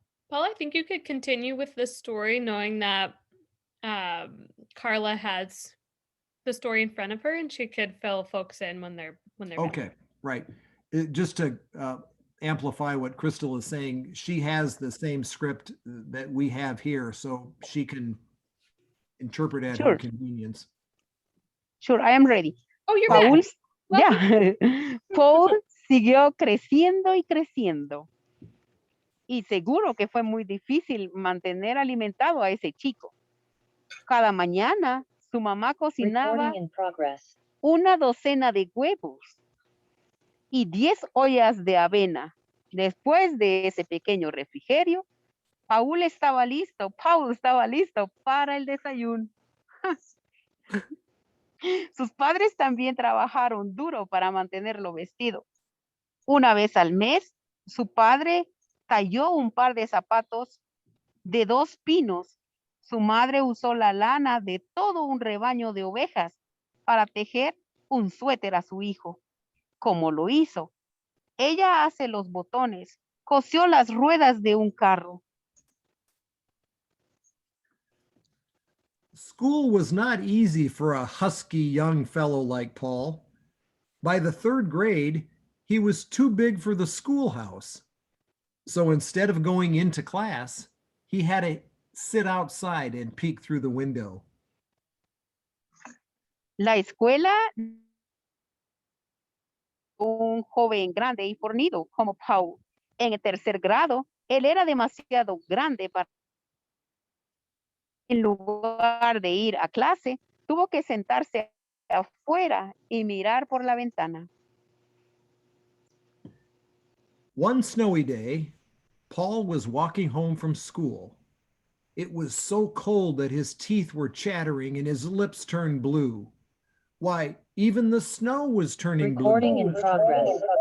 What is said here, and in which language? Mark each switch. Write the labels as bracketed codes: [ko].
[en] Paul, I think you could continue with this story knowing that Carla has the story in front of her and she could fill folks in when they're okay done. Right. Just to amplify what Crystal is saying, she has the same script that we have here, so she can interpret at her convenience. Sure, I am ready. Oh, you're Paul, back. yeah. [es] Paul siguió creciendo y creciendo. Y seguro que fue muy difícil mantener alimentado a ese chico. Cada mañana su mamá cocinaba una docena de huevos y 10 ollas de avena. Después de ese pequeño refrigerio, Paul estaba listo para el desayuno. Sus padres también trabajaron duro para mantenerlo vestido. Una vez al mes, su padre talló un par de zapatos de 2 pinos. Su madre usó la lana de todo un rebaño de ovejas para tejer un suéter a su hijo. ¿Cómo lo hizo? Ella hace los botones, cosió las ruedas de un carro. [en] School was not easy for a husky young fellow like Paul. By the 3rd grade, he was too big for the schoolhouse. So instead of going into class, he had to sit outside and peek through the window. [es] La escuela, un joven grande y fornido como Paul. En el 3er grado, él era demasiado grande para... En lugar de ir a clase, tuvo que sentarse afuera y mirar por la ventana. [en] One snowy day, Paul was walking home from school. It was so cold that his teeth were chattering and his lips turned blue. Why, even the snow was turning blue. Recording in progress.